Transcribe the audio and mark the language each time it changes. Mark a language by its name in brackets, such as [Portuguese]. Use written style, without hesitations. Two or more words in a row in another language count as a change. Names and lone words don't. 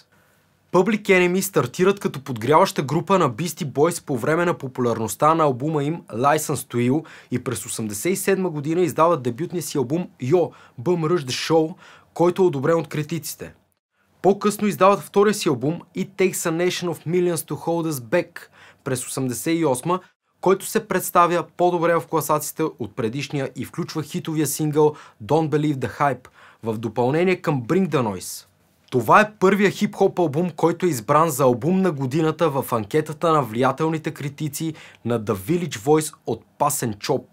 [Bulgarian] Public Enemy стартират като подгряваща група на Beastie Boys по време на популярността на албума им License to Ill и през 1987 година издават дебютния си албум Yo Bum Rush The Show, който е одобрен от критиците. По-късно издават втория си албум It Takes a Nation of Millions to Hold Us Back през 1988, който се представя по-добре в класациите от предишния и включва хитовия сингъл Don't Believe the Hype в допълнение към Bring the Noise. Това е първия хип-хоп албум, който е избран за албум на годината в анкетата на влиятелните критици на The Village Voice от Pass and Chop.